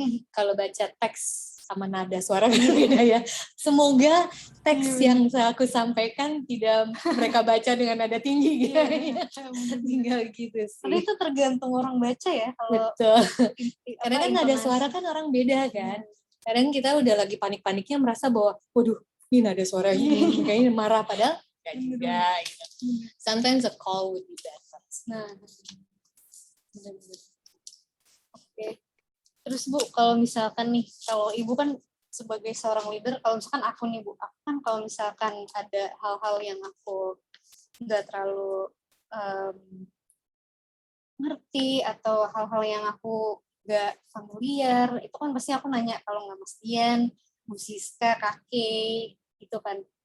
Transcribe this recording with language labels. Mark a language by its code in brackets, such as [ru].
[id] Kalau baca teks sama nada suara kan beda ya. Semoga teks yang aku sampaikan tidak mereka baca dengan nada tinggi gitu. Tinggal gitu sih. Tapi itu tergantung orang baca ya. Kalau betul. Karena kan nada suara kan orang beda kan. Kadang kita udah lagi panik-paniknya merasa bahwa waduh ini nada suara ini kayaknya marah, padahal enggak juga gitu. [en] Sometimes a call would be better. [id] Nah, oke. Terus Bu, kalau misalkan nih, kalau Ibu kan sebagai seorang leader, kalau misalkan aku nih Bu, aku kan kalau misalkan ada hal-hal yang aku nggak terlalu ngerti atau hal-hal yang aku nggak familiar, itu kan pasti aku nanya, kalau nggak Mas Dian, Bu Siska, Kakek, gitu kan.